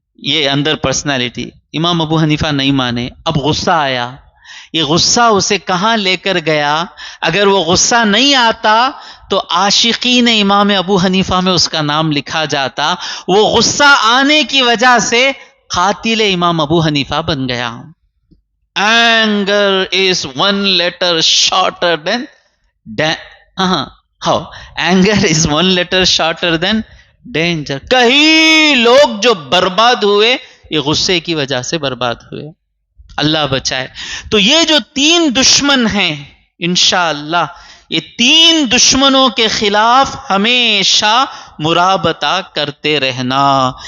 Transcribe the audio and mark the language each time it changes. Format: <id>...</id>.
<ur>یہ اندر پرسنالٹی. امام ابو حنیفہ نہیں مانے. اب غصہ آیا. یہ غصہ اسے کہاں لے کر گیا؟ اگر وہ غصہ نہیں آتا تو عاشقین امام ابو حنیفہ میں اس کا نام لکھا جاتا. وہ غصہ آنے کی وجہ سے قاتل امام ابو حنیفہ بن گیا.</ur> <en>Anger is one letter shorter than how? Anger is one letter shorter than danger.</en> <ur>کئی لوگ جو برباد ہوئے یہ غصے کی وجہ سے برباد ہوئے. اللہ بچائے. تو یہ جو تین دشمن ہیں انشاءاللہ، یہ تین دشمنوں کے خلاف ہمیشہ مرابطہ کرتے رہنا.</ur>